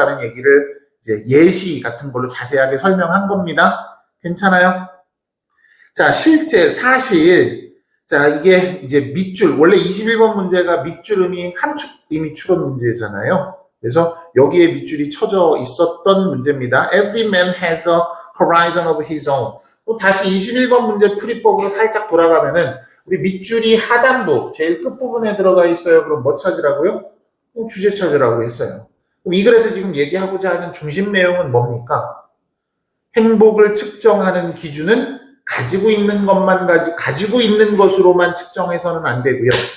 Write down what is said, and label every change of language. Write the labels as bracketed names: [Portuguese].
[Korean] 라는 얘기를 이제 예시 같은 걸로 자세하게 설명한 겁니다. 괜찮아요? 자, 실제 사실 자, 이게 이제 밑줄, 원래 21번 문제가 밑줄음이 함축음이 추론 문제잖아요. 그래서 여기에 밑줄이 쳐져 있었던 문제입니다. [English] Every man has a horizon of his own. [Korean] 또 다시 21번 문제 풀이법으로 살짝 돌아가면은 우리 밑줄이 하단부, 제일 끝부분에 들어가 있어요. 그럼 뭐 찾으라고요? 주제 찾으라고 했어요. 그럼 이 글에서 지금 얘기하고자 하는 중심 내용은 뭡니까? 행복을 측정하는 기준은 가지고 있는 것으로만 측정해서는 안 되고요.